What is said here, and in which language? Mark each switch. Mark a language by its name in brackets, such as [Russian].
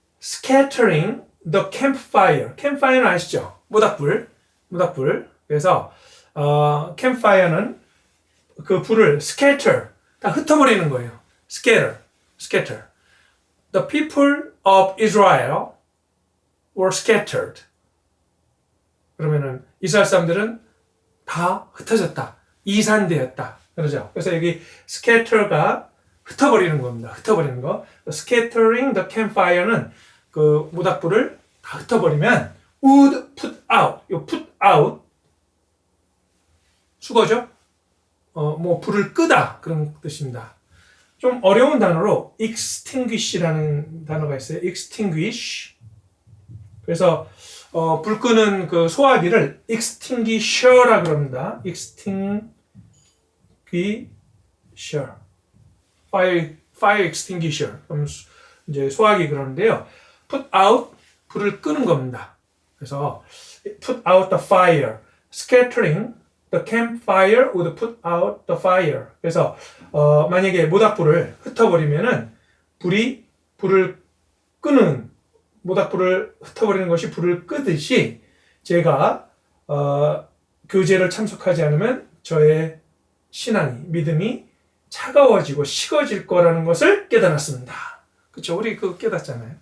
[English] Scattering the campfire. [Korean] campfire는 아시죠? 모닥불. 그래서 campfire는 그 불을 scatter, 다 흩어버리는 거예요. [English] scatter. The people of Israel were scattered. [Korean] 그러면은 이스라엘 사람들은 다 흩어졌다. 이산되었다. 그러죠. 그래서 여기 scatter가 흩어버리는 겁니다. 흩어버리는 거. [English] Scattering the campfire [Korean] 는 그 모닥불을 다 흩어버리면 [English] would put out. [Korean] 요 put out 수거죠. 뭐 불을 끄다 그런 뜻입니다. 좀 어려운 단어로 extinguish라는 단어가 있어요. [English] extinguish. [Korean] 그래서 불 끄는 그 소화기를 extinguisher라 그럽니다. [English] extinguisher. fire extinguisher. [Korean] 그럼 이제 소화기 그러는데요. put out, 불을 끄는 겁니다. [English] 그래서 put out the fire. scattering the campfire would put out the fire. [Korean] 그래서 만약에 모닥불을 흩어버리면은 불을 끄는, 모닥불을 흩어버리는 것이 불을 끄듯이 제가 교제를 참석하지 않으면 저의 신앙이, 믿음이 차가워지고 식어질 거라는 것을 깨달았습니다. 그렇죠? 우리 그거 깨닫잖아요.